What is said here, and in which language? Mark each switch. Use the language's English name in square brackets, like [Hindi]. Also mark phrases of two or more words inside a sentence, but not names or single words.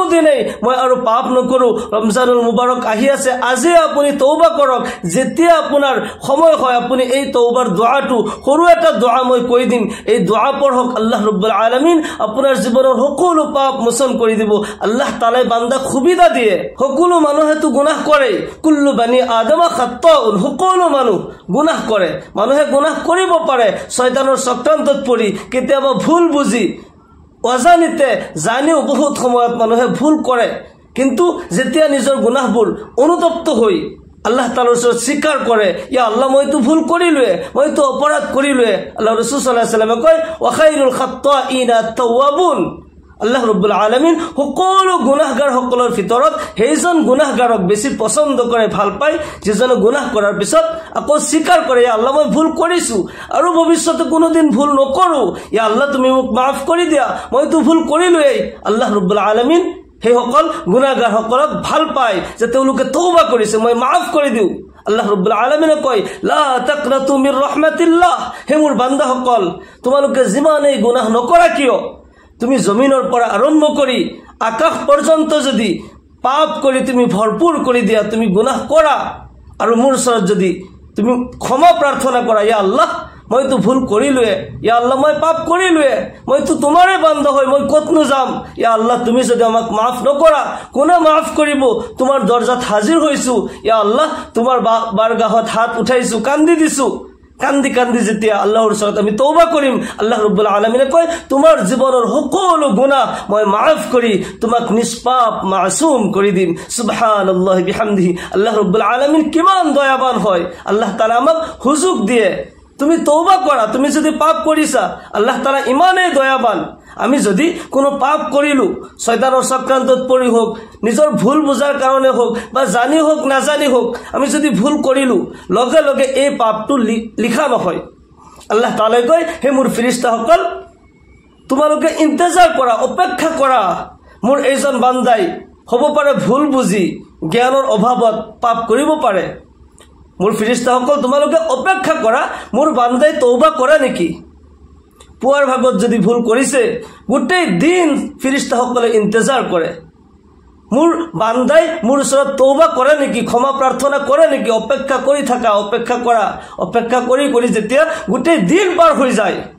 [Assamese] দিনেই মই আৰু পাপ নকৰো ৰমজানুল মুবাৰক আহি আছে আজি আপুনি তওবা কৰক যেতিয়া আপোনাৰ সময় হয় আপুনি এই তওবার দোয়াটো সৰু এটা দোয়া মই কৈ দিম এই দোয়া পঢ়ক আল্লাহ ৰাব্বুল আলামিন আপোনাৰ জীৱনৰ সকলো পাপ মোচন কৰি দিব আল্লাহ তাআলাই বান্দাক সুবিধা দিয়ে সকলো মানুহে তো গুনাহ কৰে [Arabic] كل بني آدم خطاء [Assamese] সকলো মানুহ গুনাহ কৰে মানুহে গুনাহ কৰিব পাৰে শয়তানৰ চক্ৰান্তত পৰি কেতিয়াবা ভুল বুজি অজানিতে জানিও বহুত সময়ত মানুহে ভুল কৰে কিন্তু যেতিয়া নিজৰ গুনাহবোৰ অনুতপ্ত হৈ আল্লাহ তাআলাৰ ওচৰত স্বীকাৰ কৰে ইয়া আল্লাহ মইতো ভুল কৰিলোৱে মইতো অপৰাধ কৰিলোৱে আল্লাহ ৰাসূল [Arabic] صلى الله عليه وسلم [Assamese] কয় [Arabic] وخير الخطائين التوابون [Assamese] আল্লাহ ৰাব্বুল আলামিন সকলো গুনাহগাৰ সকলৰ ভিতৰত সেইজন গুনাহগাৰক বেছি পছন্দ কৰে ভাল পায় যিজনে গুনাহ কৰাৰ পিছত আকৌ স্বীকাৰ কৰে ইয়া আল্লাহ মই ভুল কৰিছো আৰু ভৱিষ্যতে কোনোদিন ভুল নকৰো ইয়া আল্লাহ তুমি মোক মাফ কৰি দিয়া মইতো ভুল কৰিলোৱে আল্লাহ ৰাব্বুল আলামিন হে সকল গুনাহগাৰ সকলক ভাল পায় যে তেওঁলোকে তওবা কৰিছে মই মাফ কৰি দিও আল্লাহ ৰাব্বুল আলামিনে কয় [Arabic] لا تقنطوا من رحمة الله [Assamese] হে মোৰ বান্দা সকল তোমালোকে যিমানেই গুনাহ নকৰা কিয় তুমি জমিনৰ পৰা আৰম্ভ কৰি আকাশ পৰ্যন্ত যদি পাপ কৰি তুমি ভৰপুৰ কৰি দিয়া তুমি গুনাহ কৰা আৰু মোৰ ওচৰত যদি তুমি ক্ষমা প্ৰাৰ্থনা কৰা ইয়া আল্লাহ মইতো ভুল কৰিলোৱে ইয়া আল্লাহ মই পাপ কৰিলোৱে মইতো তোমাৰে বান্দা হৈ মই কতনো যাম ইয়া আল্লাহ তুমি যদি আমাক মাফ নকৰা কোনে মাফ কৰিব তোমাৰ দৰজাত হাজিৰ হৈছো ইয়া আল্লাহ তোমাৰ বাৰগাহত হাত উঠাইছো কান্দি দিছো কান্দি কান্দি যেতিয়া আল্লাহৰ ওচৰত আমি তওবা কৰিম আল্লাহ ৰাব্বুল আলামিনে কয় তোমাৰ জীৱনৰ সকলো গুনাহ মই মাফ কৰি তোমাক নিষ্পাপ মাসুম কৰি দিম [Arabic] سبحان الله وبحمده [Assamese] আল্লাহ ৰাব্বুল আলামিন কিমান দয়াবান হয় আল্লাহ তাআলা আমাক হুজুক দিয়ে তুমি তওবা কৰা তুমি যদি পাপ কৰিছা আল্লাহ তাআলা ইমানেই দয়াবান আমি যদি কোনো পাপ কৰিলো শয়তানৰ চক্ৰান্তত পৰি হোক নিজৰ ভুল বুজাৰ কাৰণে হোক বা জানি হোক না জানি হোক আমি যদি ভুল কৰিলো লগে লগে এই পাপটো লিখা নহয় আল্লাহ তাআলাই কয় হে মোৰ ফেৰেশতাসকল তোমালোকে ইন্তজাৰ কৰা অপেক্ষা কৰা মোৰ এইজন বান্দাই হ'ব পাৰে ভুল বুজি জ্ঞানৰ অভাৱত পাপ কৰিব পাৰে মোৰ ফেৰেশতাসকল তোমালোকে অপেক্ষা কৰা মোৰ বান্দাই তওবা কৰে নেকি পুৱাৰ ভাগত যদি ভুল কৰিছে গোটেই দিন ফেৰেশতাসকলে ইন্তজাৰ কৰে মোৰ বান্দাই মোৰ ওচৰত তওবা কৰে নেকি ক্ষমা প্ৰাৰ্থনা কৰে নেকি অপেক্ষা কৰি থাকা অপেক্ষা কৰা অপেক্ষা কৰি কৰি যেতিয়া গোটেই দিন পাৰ হৈ যায়